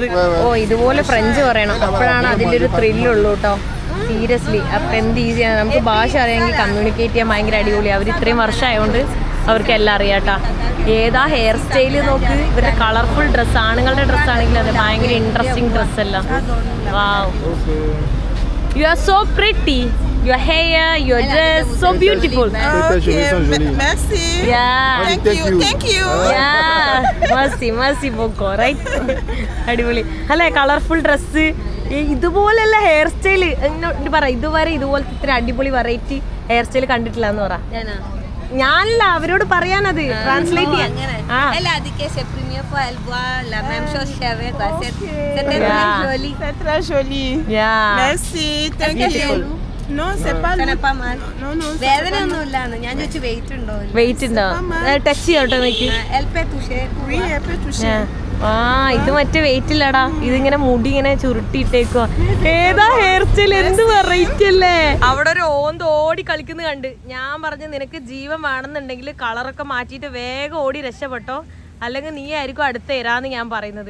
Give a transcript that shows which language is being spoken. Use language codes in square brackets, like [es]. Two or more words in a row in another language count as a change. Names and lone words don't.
[ml] ഓ ഇതുപോലെ ഫ്രഞ്ച് പറയണം, അപ്പോഴാണ് അതിൻ്റെ ഒരു ത്രില്ലുള്ളൂ കേട്ടോ. സീരിയസ്ലി. അപ്പം എന്ത് ഈസിയാണ്, നമുക്ക് ഭാഷ അറിയാമെങ്കിൽ കമ്മ്യൂണിക്കേറ്റ് ചെയ്യാൻ ഭയങ്കര അടിപൊളി. അവർ ഇത്രയും വർഷമായതുകൊണ്ട് അവർക്ക് എല്ലാം അറിയാട്ടാ. ഏതാ [en] hair style [ml] നോക്ക്, ഇവരുടെ [en] colorful dress, [ml] ആണുങ്ങളുടെ ഡ്രസ്സാണെങ്കിൽ അത് ഭയങ്കര ഇൻട്രസ്റ്റിംഗ് ഡ്രസ്സെല്ലാം. വാവ്, [en] you are so pretty, your hair, your dress, so beautiful. [fr] Merci. [en] Yeah. Thank you. Yeah. [fr] Merci beaucoup, [en] right? [ml] അടിപൊളി അല്ലേ, [en] colorful dress. [ml] ഇതുപോലെയുള്ള [en] hair style [ml] പറ, ഇതുവരെ ഇതുപോലത്തെ ഇത്ര അടിപൊളി [en] variety hair style [ml] കണ്ടിട്ടില്ല എന്ന് പറ. ഞാനല്ല, അവരോട് പറയാനത് ട്രാൻസ്ലേറ്റ് ചെയ്യാൻ. [fr] Très joli. Merci. [en] Thank you. [fr] Non, c'est pas mal. Non, non. [ml] വേദന ഒന്നും ഇല്ലാന്ന് ഞാൻ ചോദിച്ചു. വെയിറ്റ് ഉണ്ടോ? വെയിറ്റ് ഉണ്ടോ? ടച്ച് ചെയ്യോട്ടോ നിക്ക്. [fr] Oui, elle peut toucher. [ml] ആ ഇത് മറ്റേ വെയിറ്റ് ഇല്ലടാ, ഇതിങ്ങനെ മുടി ഇങ്ങനെ ചുരുട്ടിയിട്ടേക്കോ. ഏതാ [en] hair style, [ml] എന്ത് വെറൈറ്റി അല്ലേ. അവിടെ ഒരു ഓന്ത് ഓടി കളിക്കുന്നത് കണ്ട് ഞാൻ പറഞ്ഞു, നിനക്ക് ജീവൻ വേണമെന്നുണ്ടെങ്കിൽ കളറൊക്കെ മാറ്റിയിട്ട് വേഗം ഓടി രക്ഷപ്പെട്ടോ, അല്ലെങ്കിൽ നീ ആയിരിക്കും അടുത്ത് തരാന്ന് ഞാൻ പറയുന്നത്.